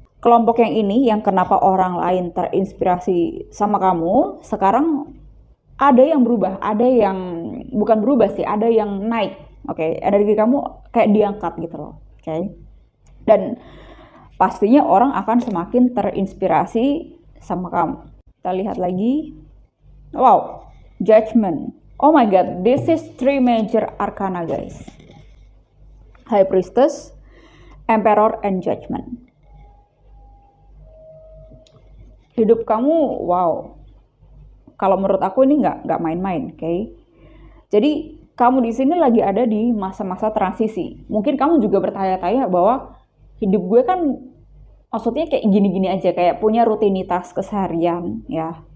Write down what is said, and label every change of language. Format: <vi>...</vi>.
<id>Kelompok yang ini, yang kenapa orang lain terinspirasi sama kamu, sekarang ada yang berubah, ada yang bukan berubah sih, ada yang naik. Oke, energi kamu kayak diangkat gitu loh. Oke. Dan pastinya orang akan semakin terinspirasi sama kamu. Kita lihat lagi. Wow, Judgment.</id> <en>Oh my god, this is 3 major arcana guys. High Priestess, Emperor, and Judgment.</en> <id>Hidup kamu, wow. Kalau menurut aku ini nggak main-main, oke? Jadi kamu di sini lagi ada di masa-masa transisi. Mungkin kamu juga bertanya-tanya bahwa hidup gue kan maksudnya kayak gini-gini aja, kayak punya rutinitas keseharian ya.</id>